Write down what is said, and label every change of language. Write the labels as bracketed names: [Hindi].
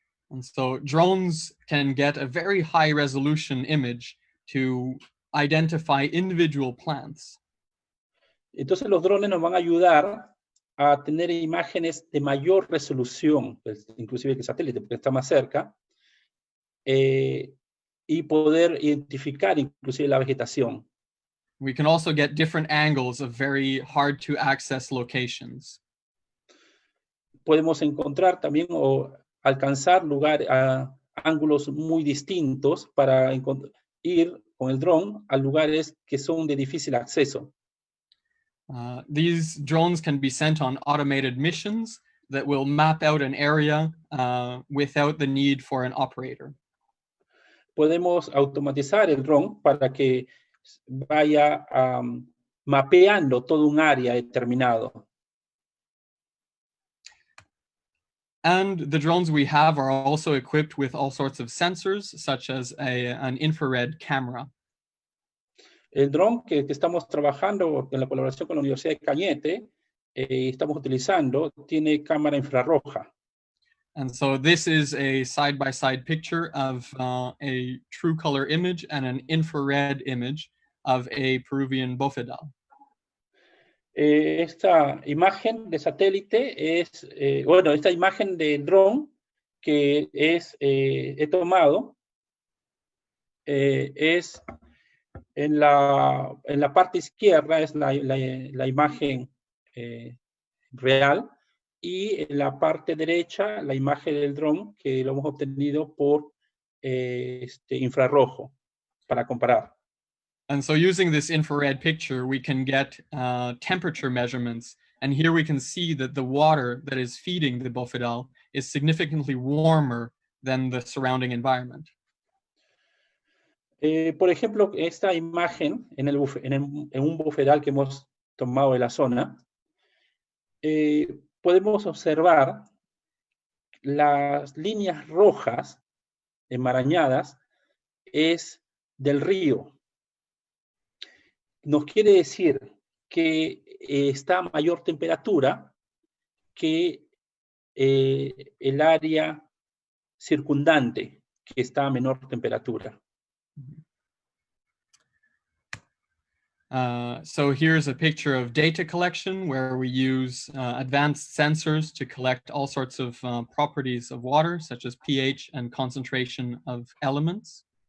[English] And so drones can get a very high resolution image to identify individual plants. [Spanish] Entonces los drones nos van a ayudar a tener imágenes de mayor resolución, pues, inclusive que el satélite, porque está más cerca, y poder identificar inclusive la vegetación. [English] We can also get different angles of very hard to access locations. [Spanish] Podemos encontrar también o alcanzar ángulos muy distintos para ir con el dron a lugares que son de difícil acceso. [English] These drones can be sent on automated missions that will map out an area without the need for an operator. [Spanish] Podemos automatizar el dron para que vaya mapeando todo un área determinado. [English] And the drones we have are also equipped with all sorts of sensors, such as an infrared camera. [Spanish] El dron que estamos trabajando en la colaboración con la Universidad de Cañete, estamos utilizando, tiene cámara infrarroja. [English] And so this is a side-by-side picture of a true color image and an infrared image of a Peruvian bofedal. [Spanish] Esta imagen de satélite es, bueno, esta imagen de dron que he tomado es en la parte izquierda, es la imagen real, y en la parte derecha la imagen del dron que lo hemos obtenido por infrarrojo para comparar. [English] And so using this infrared picture, we can get temperature measurements. And here we can see that the water that is feeding the bofedal is significantly warmer than the surrounding environment. [Spanish] Por ejemplo, esta imagen en un bofedal que hemos tomado de la zona, podemos observar las líneas rojas enmarañadas es del río. Nos quiere decir que está a mayor temperatura que el área circundante, que está a menor temperatura. [English] So here's a picture of data collection where we use advanced sensors to collect all sorts of properties of water, such as pH and concentration of elements.